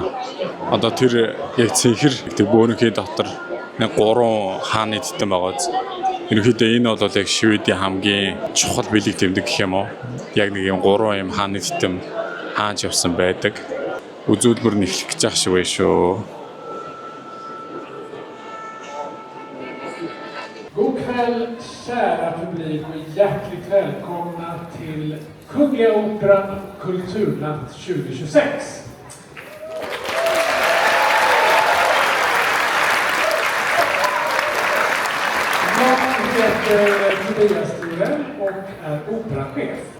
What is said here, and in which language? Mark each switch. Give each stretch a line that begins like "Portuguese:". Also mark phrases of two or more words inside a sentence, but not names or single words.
Mongolian: Одоо тэр яг цэнхэр тэр бөөнийхээ дотор нэг 3 хааны титэм байгааз. Ерөнхийдөө энэ бол яг Шведийн хамгийн чухал бэлэг тэмдэг гэх юм уу? Яг нэг юм 3 юм хааны титэм хааж явсан байдаг. Үзүүлбэр нь эхлэх гэж байгаа шиг байна шүү.
Swedish: God kväll kära publik och hjärtligt välkomna till Kungliga Operan Kulturnatt 2026. Jag heter Tobias Sturell och är operachef.